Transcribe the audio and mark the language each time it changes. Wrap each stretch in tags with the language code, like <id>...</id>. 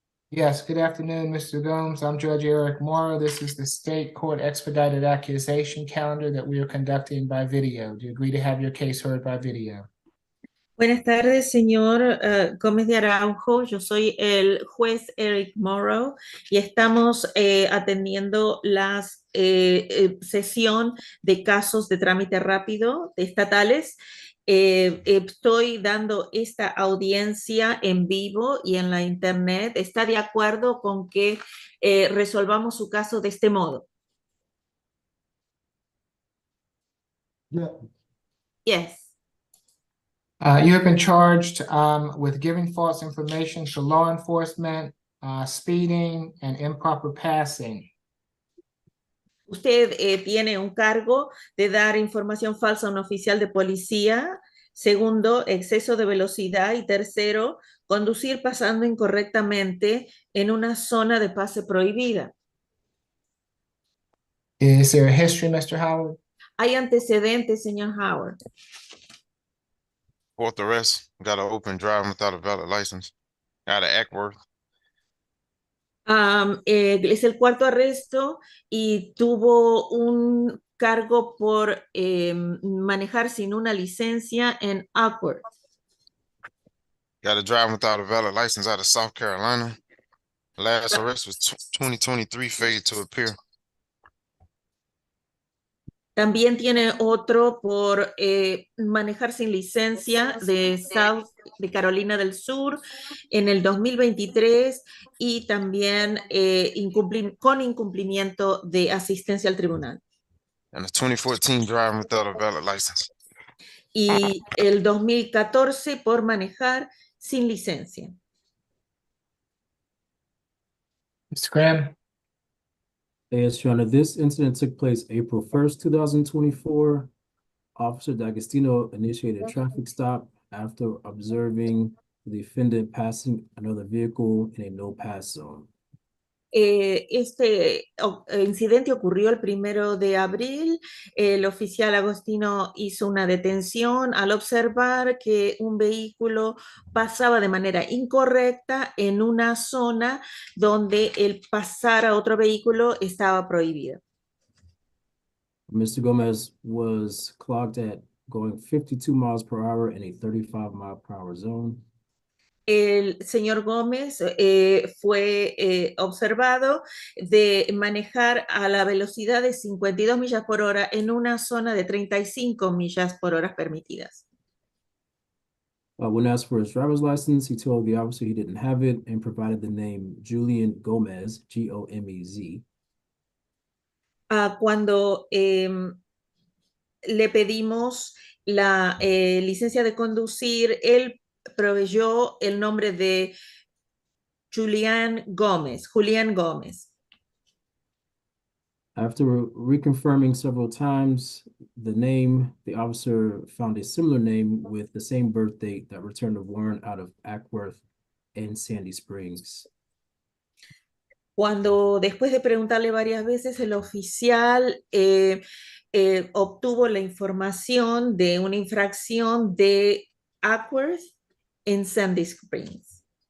<en>Yes, good afternoon, Mr. Gomes. I'm Judge Eric Morrow. This is the state court expedited accusation calendar that we are conducting by video. Do you agree to have your case heard by video?</en> <es>Buenas tardes, señor Gómez de Araujo. Yo soy el juez Eric Morrow y estamos atendiendo la sesión de casos de trámite rápido estatales. Estoy dando esta audiencia en vivo y en la internet. ¿Está de acuerdo con que resolvamos su caso de este modo?</es> <en>Yes. You have been charged with giving false information to law enforcement, speeding, and improper passing.</en> <es>Usted tiene un cargo de dar información falsa a un oficial de policía. Segundo, exceso de velocidad. Y tercero, conducir pasando incorrectamente en una zona de pase prohibida.</es> <en>Is there a history, Mr. Howard?</en> <es>Hay antecedentes, señor Howard.</es> <en>4th arrest. Got an open driving without a valid license. Out of Ackworth.</en> <es>Es el 4º arresto y tuvo un cargo por manejar sin una licencia en Awkward.</es> <en>Got a driver without a valid license out of South Carolina. Last arrest was 2023, failure to appear.</en> <es>También tiene otro por manejar sin licencia de Carolina del Sur en el 2023 y también con incumplimiento de asistencia al tribunal.</es> <en>And a 2014 driving without a valid license.</en> <es>Y el 2014 por manejar sin licencia.</es> <en>Mr. Graham? Yes, Your Honor, this incident took place April 1st, 2024. Officer D'Agostino initiated a traffic stop after observing the defendant passing another vehicle in a no-pass zone.</en> <es>Este incidente ocurrió el 1 de abril. El oficial Agostino hizo una detención al observar que un vehículo pasaba de manera incorrecta en una zona donde el pasar a otro vehículo estaba prohibido.</es> <en>Mr. Gomez was clocked at going 52 miles per hour in a 35-mile-per-hour zone.</en> <es>El señor Gómez fue observado de manejar a la velocidad de 52 millas por hora en una zona de 35 millas por hora permitidas.</es> <en>When asked for his driver's license, he told the officer he didn't have it and provided the name Julian Gomez, Gomez.</en> <es>Cuando le pedimos la licencia de conducir, él proveyó el nombre de Julian Gómez.</es> <en>After reconfirming several times the name, the officer found a similar name with the same birth date that returned a warrant out of Ackworth and Sandy Springs.</en> <es>Cuando después de preguntarle varias veces, el oficial obtuvo la información de una infracción de Ackworth en Sandy Springs.</es>